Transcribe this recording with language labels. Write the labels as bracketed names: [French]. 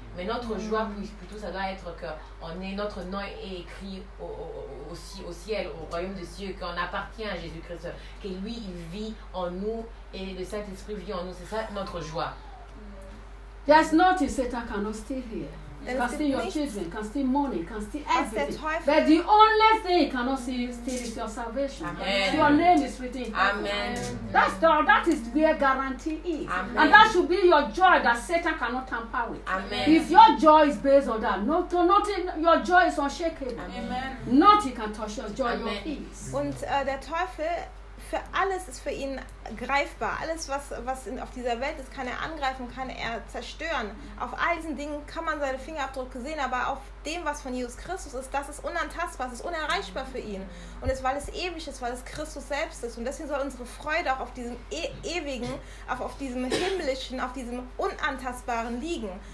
[French] Mais notre joie, plutôt, ça doit être que notre nom est écrit au ciel, au royaume des cieux, qu'on appartient à Jésus-Christ, que lui, il vit en nous et le Saint-Esprit vit en nous. C'est ça notre joie. [English] Yes, not if Satan cannot stay here. Can steal your children, can steal money, can steal everything. But the only thing you cannot steal is your salvation. Amen. Your name is written. Amen. That's that is where guarantee is. Amen. And that should be your joy that Satan cannot tamper with. Amen. If your joy is based on that, nothing, your joy is unshakable. Amen. Nothing can touch your joy, Amen. Your peace. [German] Und der Teufel. Für alles ist für ihn greifbar. Alles, was auf dieser Welt ist, kann er angreifen, kann er zerstören. Auf all diesen Dingen kann man seine Fingerabdrücke sehen, aber auf dem, was von Jesus Christus ist, das ist unantastbar, das ist unerreichbar für ihn. Und es, weil es ewig ist, weil es Christus selbst ist. Und deswegen soll unsere Freude auch auf diesem ewigen, auf diesem himmlischen, auf diesem unantastbaren liegen.